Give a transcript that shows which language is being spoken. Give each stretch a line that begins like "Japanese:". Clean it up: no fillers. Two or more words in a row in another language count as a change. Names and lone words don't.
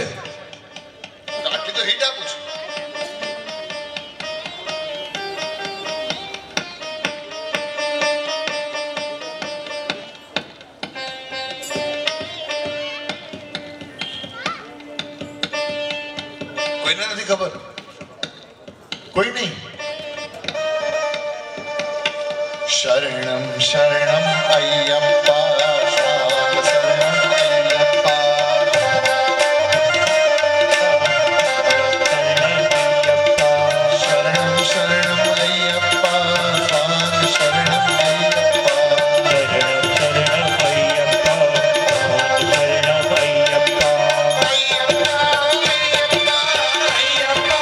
Gujarati: આટલી તો હિટ આપું છું. કોઈને નથી ખબર? કોઈ નહીં?
Sanskrit: शरणं शरणं अय्यप्पा शरणं अय्यप्पा शरणं शरणं अय्यप्पा शरणं अय्यप्पा